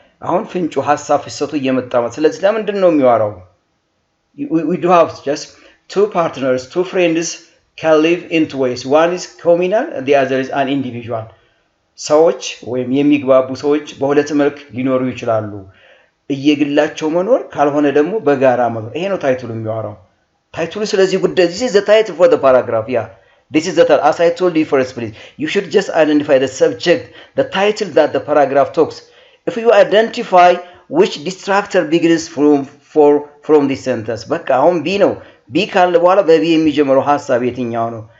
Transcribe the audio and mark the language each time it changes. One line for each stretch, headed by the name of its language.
Amharic: አሁን ፍንጩ ሐሳብ ፍሰቱ እየመጣ ማለት ስለዚህ ለምንድን ነው የሚዋራው?
English: We do have just two partners, two friends can live in two ways. One is communal, the other is an individual.
Amharic: ሰዎች ወይም የሚግባቡ ሰዎች በሁለት መልክ ሊኖሩ ይችላሉ። እየግላቸው መኖር ካልሆነ ደግሞ በጋራ መኖር። ይሄ ነው ታይትሉ የሚያወራው። ታይትሉ ስለዚህ ጉዳይ
English: this is the title for the paragraph. Yeah, this is the title. As I told you first, please, you should just identify the subject, the title that the paragraph talks. If you identify which distractor begins from this sentence,
Amharic: በቃ አሁን ቢ ነው። ቢ ካለ በኋላ በቢ የሚጀምረው ሐሳብ የትኛው ነው?